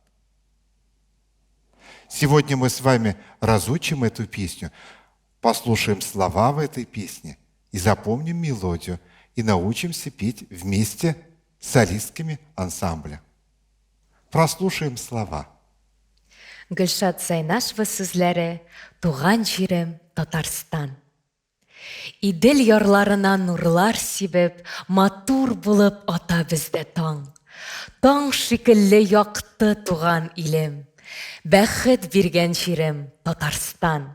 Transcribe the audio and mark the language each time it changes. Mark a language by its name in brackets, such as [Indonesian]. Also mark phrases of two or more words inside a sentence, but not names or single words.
[Russian] Сегодня мы с вами разучим эту песню, послушаем слова в этой песне и запомним мелодию, и научимся петь вместе с солистками ансамбля. Прослушаем слова. [Tatar] Гульшат Зайнашева сүзләре, туган җирем Татарстан. Идел ярларына нурлар сибеп, матур булып ата бездә таң. Таң шикелле якты туган илем, бәхет биргән җирем Татарстан.